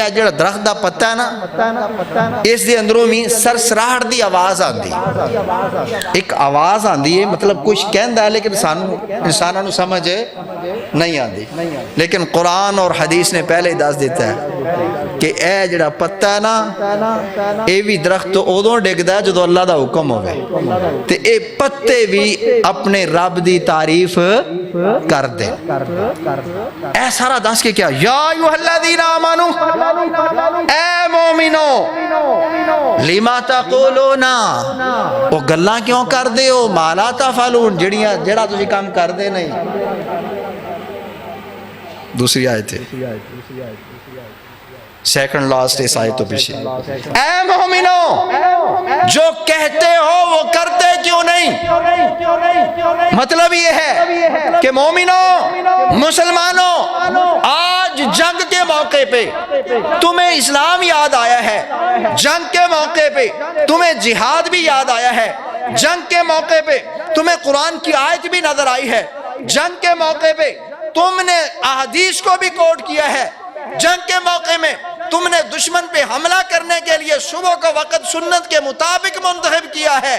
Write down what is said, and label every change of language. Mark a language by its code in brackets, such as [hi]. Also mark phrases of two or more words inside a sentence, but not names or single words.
[pa] کیا جڑا درخت دا پتہ ہے نا، اس دے اندروں میں سرسراہٹ دی آواز آندی، ایک آواز آندی ہے، مطلب کچھ کہندا ہے لیکن انسانوں نو سمجھ نہیں آندی، لیکن قرآن اور حدیث نے پہلے دس دیتا ہے کہ اے جڑا پتہ ہے نا، اے بھی درخت تو ادوں ڈگدا ہے جدو اللہ دا حکم ہوئے، تے اے پتے بھی اپنے رب دی تعریف کر دے۔ اے سارا دس کے کیا، [ar] یا ایھا الذین آمنوا، [pa] اے مومنو، [ar] لما تقولون، [pa] او گلاں کیوں کر دے ہو، [ar] ما لا تفعلون، [pa] جڑا تسی کام کر دے نہیں۔ دوسری آیت ہے، [en] second last [pa] اس آیت تو پیچھے، اے مومنو، [ur] جو کہتے ہو وہ کرتے کیوں نہیں؟ مطلب یہ ہے کہ مومنو، مسلمانوں، آج جنگ کے موقع پہ تمہیں اسلام یاد آیا ہے، جنگ کے موقع پہ تمہیں جہاد بھی یاد آیا ہے، جنگ کے موقع پہ تمہیں قرآن کی آیت بھی نظر آئی ہے، جنگ کے موقع پہ تم نے احادیث کو بھی کوٹ کیا ہے، جنگ کے موقع میں تم نے دشمن پہ حملہ کرنے کے لیے صبح کا وقت سنت کے مطابق منتخب کیا ہے۔